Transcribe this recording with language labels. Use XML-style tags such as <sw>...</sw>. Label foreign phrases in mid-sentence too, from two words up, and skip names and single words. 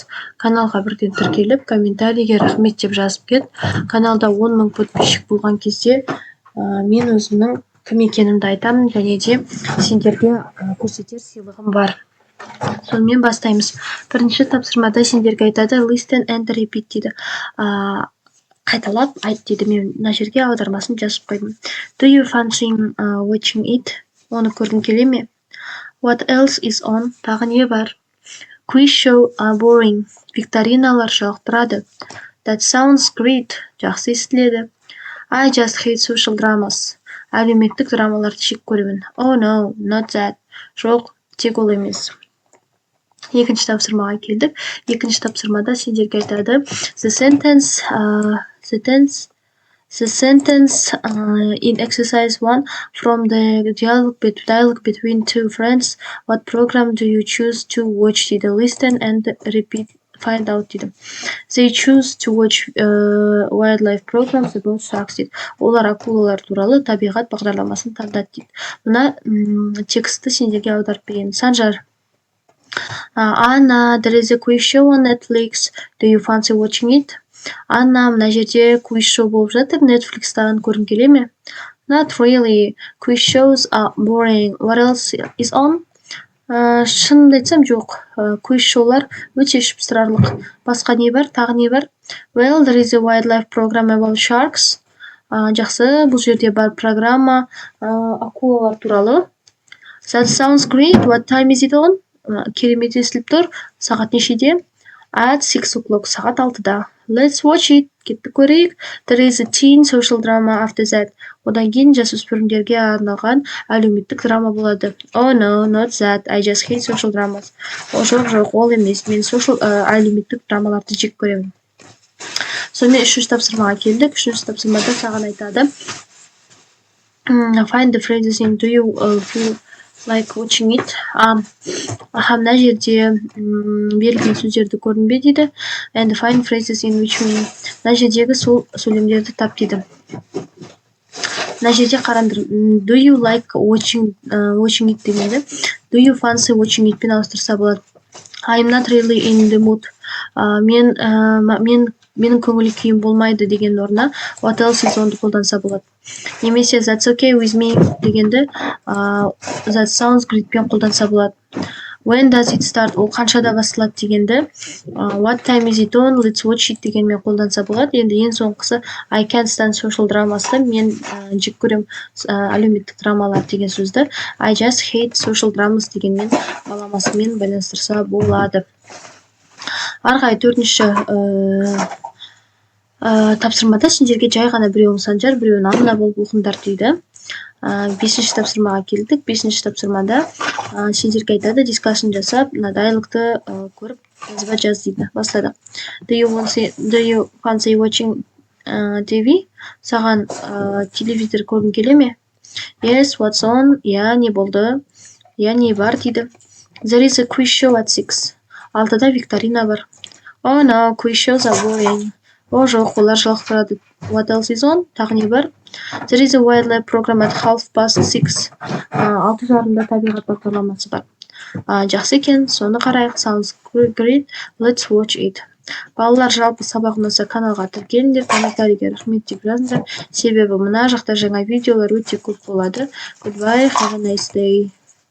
<kk>Каналға бірден тіркеліп, комментарийге рахмет деп жазып кет. Каналда 10 000 подписчик болған кезде мен өзімнің кім екенімді айтамын, және де сендерге көрсетер сыйлығым бар. Сонымен бастаймыз. Бірінші тапсырмада сендерге айтады</kk> <en>listen and repeat</en> <kk>дейді. Қайталап айт дейді. Мен мына жерге аудармасын жазып қойдым.</kk> <en>Do you fancy watching it?</en> <kk>Оны көргің келе ме?</kk> <en>What else is on?</en> <kk>Тағы не бар?</kk> <en>Quiz show boring.</en> <kk>Викториналар жалықтырады.</kk> <en>That sounds great.</en> <kk>Жақсы естіледі.</kk> <en>I just hate social dramas.</en> <kk>Әлеуметтік драмаларды жек көремін.</kk> <en>Oh no, not that.</en> <kk>Жоқ, тек ол емес. Екінші тапсырмаға келдік. Екінші тапсырмада сендерге айтады</kk> <en>the sentence in exercise 1 from the dialogue between two friends. What program do you choose to watch? Дейді. Listen and repeat. Find out дейді. They choose to watch wildlife programs about sharks дейді.</en> <kk>Олар акулалар туралы табиғат бағдарламасын таңдады дейді. Мына текстті сендерге аударып берейін. Санжар.</kk> <en>Anna, there is a quiz show on Netflix. Do you fancy watching it?</en> <kk>Anna, мына жерде</kk> <en>quiz show</en> <kk>болып жатыр. Netflix-тан көргің келе ме?</kk> <en>Not really. Quiz shows are boring. What else is on?</en> <kk>Шынымды айтсам жоқ.</kk> <en>Quiz show'лар</en> <kk>өте ішіп Басқа не бар? Тағы не бар?</kk> <en>Well, there is a wildlife program about sharks.</en> <kk>Жақсы, бұл жерде бар программа акулалар туралы.</kk> <en>That sounds great. What time is it on?</en> <kk>Керемет естіліп тұр. Сағат нешеде?</kk> <en>At 6 o'clock.</en> <kk>Сағат 6-да.</kk> <en>Let's watch it.</en> <kk>Кетті көрейік.</kk> <en>There is a teen social drama after that.</en> <kk>Одан кейін жасөспірімдерге арналған әлеуметтік драма болады.</kk> <en>Oh no, not that. I just hate social dramas.</en> <kk>Жоқ, ол емес. Мен әлеуметтік драмаларды жек көремін. Сонымен үшінші тапсырмаға келдік. Үшінші тапсырмада саған айтады.</kk> <en>Find the phrases in do you feel like watching it.</en> <kk>Мына жерде берілген сөздерді көрдің бе дейді.</kk> <en>And find phrases in which mean.</en> <kk>Мына жердегі сол сөйлемдерді тап дейді. Мына жерде қараңдар.</kk> <en>Do you like watching it дегенде. Do you fancy watching it</en> <kk>пен ауыстырса болады.</kk> <en>I'm not really in the mood.</en> <kk>Менің көңіл күйім болмайды деген орнына</kk> <en>what else is on</en> <kk>қолданса болады.</kk> <en>Немесе that's okay with me дегенді that sounds great</en> <kk>пен қолданса болады.</kk> <en>When does it start?</en> <kk>Ол қаншада басталады дегенді</kk> <en>what time is it on? Let's watch it</en> <kk>дегенмен қолданса болады. Енді ең соңғысы</kk> <en>I can't stand social dramas'ты</en> <kk>мен жек көрем әлеуметтік драмалар деген сөзді</kk> <en>I just hate social dramas</en> <kk>дегенмен баламасымен байланыстырса болады. Арғай төртінші тапсырмада сендерге жай ғана біреуін санжар, біреуін Анна болып оқыңдар дейді. Бесінші тапсырмаға келдік. Бесінші тапсырмада сендерге айтады дискашн жасап, мына диалогты көріп жазба жаз дейді. Бастадық.</kk> <en>Do you fancy watching TV?</en> <kk>Саған телевизор көргің келе ме?</kk> <en>Yes, what's on?</en> <kk>Я, не болды? Я, не бар дейді.</kk> <en>There is a quiz show at 6.</en> <kk>6-да викторина бар.</kk> <en>Oh no, quiz shows are boring.</en> <kk>Жоқ, олар жалықтырады.</kk> <en>What else is on?</en> <kk>Тағы не бар?</kk> <en>There is a wildlife program at 6:30.</en> <kk>6:30-да табиғат бағдарламасы бар. Жақсы екен, соны қарайық.</kk> <en>Sounds great. Let's watch it.</en> <kk>Балалар жалпы сабақ ұнаса каналға тіркеліңдер, комментарийге рахмет деп жазыңдар. Себебі мына жақта жаңа видеолар өте көп болады.</kk> <en>Goodbye, have a nice day.</en>